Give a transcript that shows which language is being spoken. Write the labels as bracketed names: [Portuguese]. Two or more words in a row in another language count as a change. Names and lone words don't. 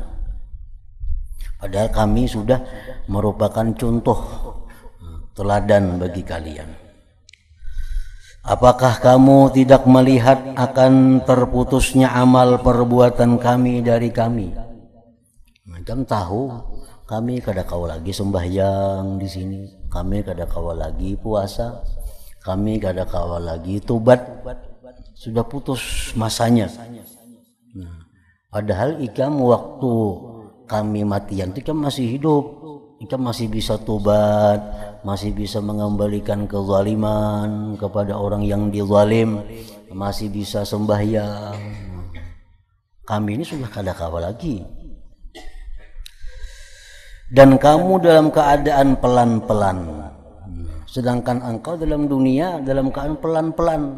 [Indonesian] Padahal kami sudah merupakan contoh teladan bagi kalian. Apakah kamu tidak melihat akan terputusnya amal perbuatan kami dari kami? [Banjar] Macam tahu kami kada kau lagi sembahyang di sini, kami kada kau lagi puasa, kami kada kau lagi tobat, sudah putus masanya. Nah, padahal ikam waktu kami matian ikam masih hidup, ikam masih bisa tobat, masih bisa mengembalikan kezaliman kepada orang yang dizalim, masih bisa sembahyang. Kami ini sudah kada kau lagi. [Indonesian] Dan kamu dalam keadaan pelan-pelan, sedangkan engkau dalam dunia dalam keadaan pelan-pelan.